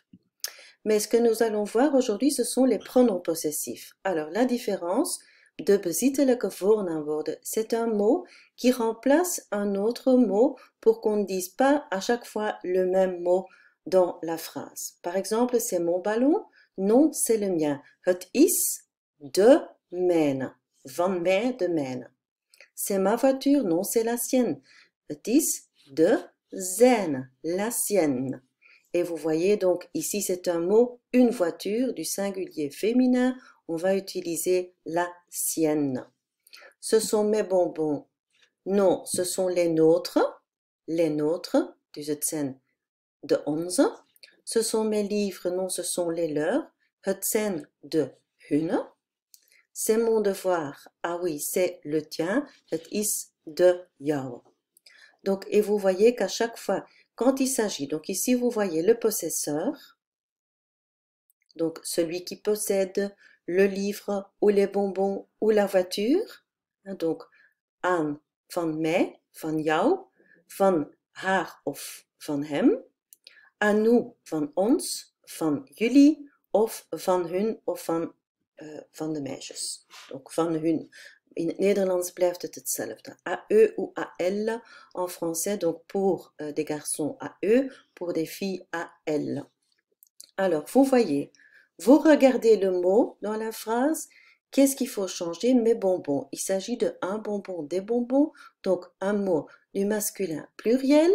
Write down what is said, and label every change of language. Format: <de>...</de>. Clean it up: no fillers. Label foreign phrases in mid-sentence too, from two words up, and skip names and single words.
<fr>Mais ce que nous allons voir aujourd'hui, ce sont les pronoms possessifs. Alors, la différence de</fr> <nl>bezittelijke voornaamwoorden,</nl> <fr>c'est un mot qui remplace un autre mot pour qu'on ne dise pas à chaque fois le même mot dans la phrase. Par exemple, c'est mon ballon, non, c'est le mien.</fr> <nl>Het is de mijne, van mij, de mijne.</nl> <fr>C'est ma voiture, non, c'est la sienne.</fr> <nl>Het is de zijne,</nl> <fr>la sienne. Et vous voyez donc ici c'est un mot, une voiture, du singulier féminin, on va utiliser la sienne. Ce sont mes bonbons. Non, ce sont les nôtres,</fr> <nl>dus het zijn de onze.</nl> <fr>Ce sont mes livres, non, ce sont les leurs,</fr> <nl>het zijn de hunne.</nl> <fr>C'est mon devoir. Ah oui, c'est le tien.</fr> <nl>Het is de jou.</nl> <fr>Donc, et vous voyez qu'à chaque fois, quand il s'agit, donc ici vous voyez le possesseur, donc celui qui possède le livre ou les bonbons ou la voiture, donc</fr> <nl>aan, van mij, van jou, van haar of van hem,</nl> <fr>aan nous,</fr> <nl>van ons, van jullie, of van hun of van de meisjes. Donc van hun. In het Nederlands blijft het hetzelfde.</nl> <fr>À eux ou à elles en français, donc pour des garçons à eux, pour des filles à elles. Alors, vous voyez, vous regardez le mot dans la phrase. Qu'est-ce qu'il faut changer? Mes bonbons. Il s'agit de un bonbon, des bonbons, donc un mot du masculin pluriel.</fr>